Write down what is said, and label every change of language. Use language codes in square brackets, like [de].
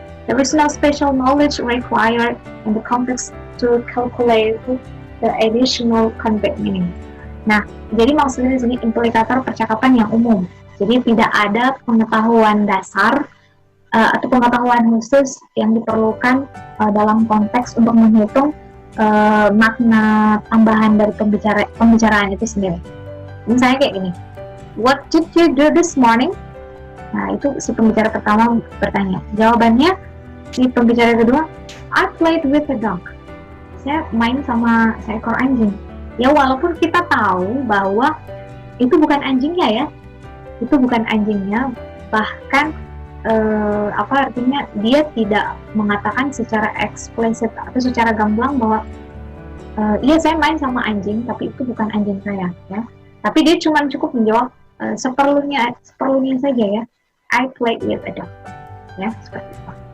[en] There is no special knowledge required in the context to calculate the additional conveyed meaning. [id] Nah, jadi maksudnya di sini implikator percakapan yang umum. Jadi tidak ada pengetahuan dasar atau pengetahuan khusus yang diperlukan dalam konteks untuk menghitung makna tambahan dari pembicaraan itu sendiri. Misalnya kayak gini, [en] what did you do this morning? [id] Nah, itu si pembicara pertama bertanya. Jawabannya si pembicara kedua, [en] I played with a dog. [id] Saya main sama seekor anjing. Ya, walaupun kita tahu bahwa itu bukan anjingnya, ya. Itu bukan anjingnya. Bahkan artinya dia tidak mengatakan secara eksplisit atau secara gamblang bahwa iya saya main sama anjing, tapi itu bukan anjing saya, ya. Tapi dia cuma cukup menjawab seperlunya saja, ya. [en] I played with a dog, [id] ya, seperti itu.